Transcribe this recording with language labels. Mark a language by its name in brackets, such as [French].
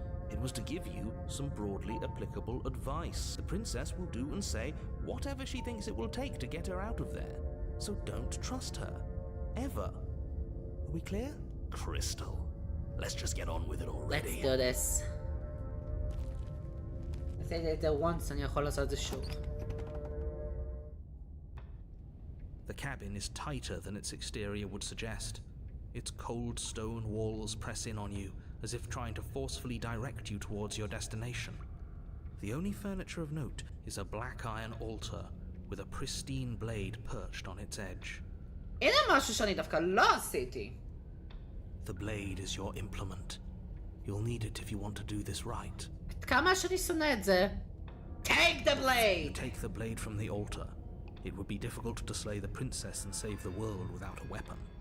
[English] It was to give you some broadly applicable advice. The princess will do and say whatever she thinks it will take to get her out of there. So don't trust her. Ever. Are we clear? Crystal. Let's just get on with it already. Let's do this. [Hebrew] עשיתי את זה once, אני יכול לעשות את זה שוב. [English] The cabin is tighter than its exterior would suggest. Its cold stone walls press in on you, as if trying to forcefully direct you towards your destination. The only furniture of note is a black iron altar with a pristine blade perched on its edge. [Hebrew] הנה משהו שאני דווקא לא עשיתי. [English] The blade is your implement. You'll need it if you want to do this right. [Hebrew] כמה שאני שונא את זה. [English] Take the You blade! take the blade from the altar. It would be difficult to slay the princess and save the world without a weapon.